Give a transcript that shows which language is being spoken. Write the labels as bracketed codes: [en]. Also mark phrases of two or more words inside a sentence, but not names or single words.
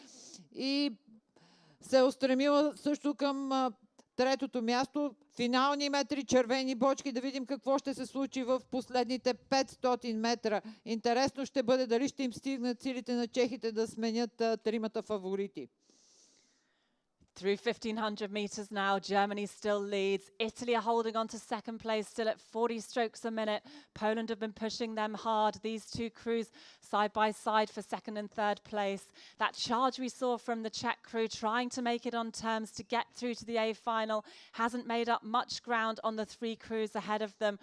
[bg] И се е устремила също към третото място. Финални метри, червени бочки, да видим какво ще се случи в последните 500 метра. Интересно ще бъде дали ще им стигнат силите на чехите да сменят тримата фаворити. [en] Through 1500 metres now, Germany still leads. Italy are holding on to second place, still at 40 strokes a minute. Poland have been pushing them hard. These two crews side by side for second and third place. That charge we saw from the Czech crew trying to make it on terms to get through to the A final hasn't made up much ground on the three crews ahead of them.